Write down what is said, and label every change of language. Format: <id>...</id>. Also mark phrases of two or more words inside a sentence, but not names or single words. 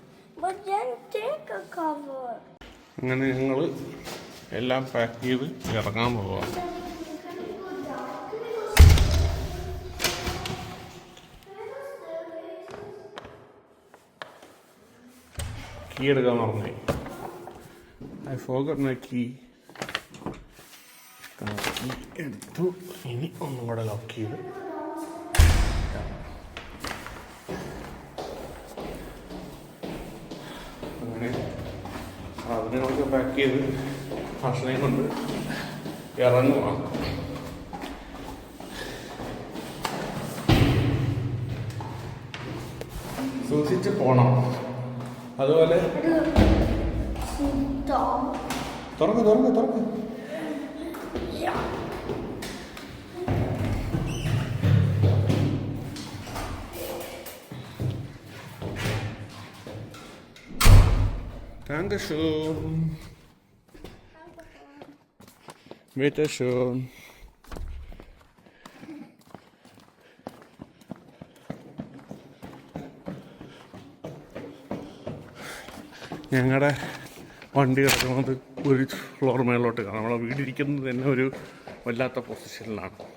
<ml>അങ്ങനെ ഞങ്ങള് എല്ലാം പാക്ക് ചെയ്ത് ഇറങ്ങാൻ പോവാം. കീ എടുക്കാൻ മറന്നേ.</ml> <en>I forgot my key.</en> <ml>എടുത്തു. ഇനി ഒന്നും കൂടെ ലോക്ക് ചെയ്ത് അങ്ങനെ സാധനങ്ങളൊക്കെ പാക്ക് ചെയ്ത് ഭക്ഷണം കൊണ്ട് ഇറങ്ങുക. സൂക്ഷിച്ച് പോണം. അതുപോലെ തുറക്ക് തുറക്ക് തുറക്ക്.</ml> <de>Dankeschön. Bitte schön.</de> <ml>ഞങ്ങളുടെ വണ്ടി കിടക്കുന്നത് ഒരു ഫ്ലോർ മേലോട്ട് കാണാം. നമ്മളെ വീടിരിക്കുന്നത് തന്നെ ഒരു വല്ലാത്ത പൊസിഷനിലാണ്.</ml>